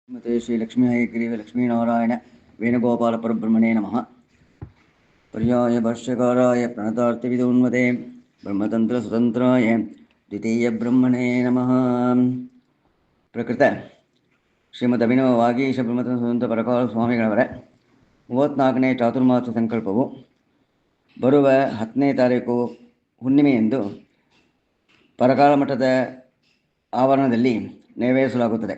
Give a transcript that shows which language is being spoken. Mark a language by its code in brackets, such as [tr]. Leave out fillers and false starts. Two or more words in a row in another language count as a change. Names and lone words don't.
[sa] मते श्री लक्ष्मी हयग्रीव लक्ष्मीनारायण वेणुगोपाल परब्रह्मणे नमः। पर्याय भाष्यकाराय प्रणतार्थिविदोन्मते ब्रह्मतंत्र स्वतंत्राय द्वितीय ब्रह्मणे नमः। [kn] ಪ್ರಕೃತ ಶ್ರೀಮದ್ ಅಭಿನವ ವಾಗೀಶ ಬ್ರಹ್ಮತಂತ್ರ ಸ್ವತಂತ್ರ ಪರಕಾಲ ಸ್ವಾಮಿಗಳವರ 34ನೇ ಚಾತುರ್ಮಾಸ ಸಂಕಲ್ಪವು ಬರುವ 10ನೇ ತಾರೀಕು ಹುಣ್ಣಿಮೆಯಂದು ಪರಕಾಲ ಮಠದ ಆವರಣದಲ್ಲಿ ನೆರವೇರಿಸಲಾಗುತ್ತದೆ.